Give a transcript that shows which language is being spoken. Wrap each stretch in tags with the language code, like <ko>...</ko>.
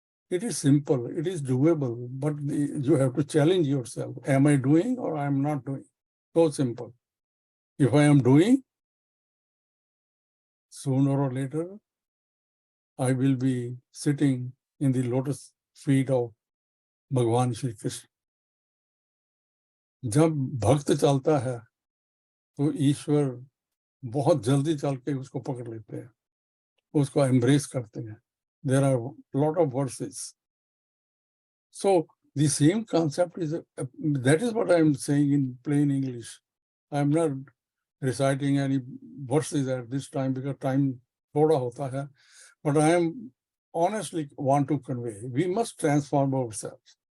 <en>It is simple, it is doable, but you have to challenge yourself. Am I doing or I am not doing? So simple. If I am doing, sooner or later, I will be sitting in the lotus feet of Bhagwan Shri Krishna.</en> <hi>जब भक्त चलता है तो ईश्वर बहुत जल्दी चल के उसको पकड़ लेते हैं, उसको एम्ब्रेस करते हैं.</hi> <en>There are a lot of verses. So the same concept is, that is what I am saying in plain English. I am not reciting any verses at this time because time</en> <hi>thoda hota hai.</hi> <en>But I am honestly want to convey, we must transform ourselves.</en>